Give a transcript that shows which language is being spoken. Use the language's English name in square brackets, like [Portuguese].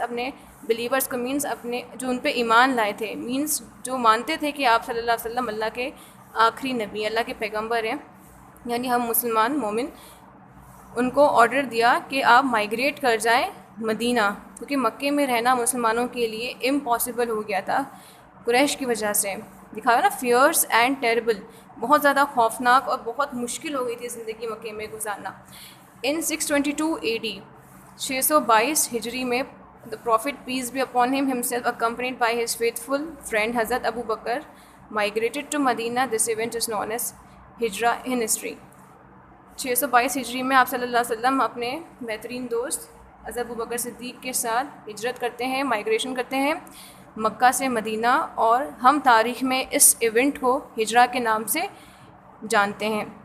[Urdu] اپنے بلیورز کو مینس اپنے جو ان پہ ایمان لائے تھے، مینس جو مانتے تھے کہ آپ صلی اللہ علیہ وسلم اللہ کے آخری نبی، اللہ کے پیغمبر ہیں، یعنی ہم مسلمان مومن، ان کو آرڈر دیا کہ آپ مائیگریٹ کر جائیں مدینہ، کیونکہ مکے میں رہنا مسلمانوں کے لیے امپاسبل ہو گیا تھا قریش کی وجہ سے. دکھایا نا، فیئرس اینڈ ٹیربل، بہت زیادہ خوفناک اور بہت مشکل ہو گئی تھی زندگی مکے میں گزارنا. [English] In 622 AD 622 ہجری میں the prophet peace be upon him himself accompanied by his faithful friend Hazrat Abu Bakr migrated to Medina. This event is known as ہجرہ in history. [Urdu] 622 ہجری میں آپ صلی اللہ علیہ وسلم اپنے بہترین دوست حضرت ابو بکر صدیق کے ساتھ ہجرت کرتے ہیں، مائیگریشن کرتے ہیں مکہ سے مدینہ، اور ہم تاریخ میں اس ایونٹ کو ہجرہ کے نام سے جانتے ہیں.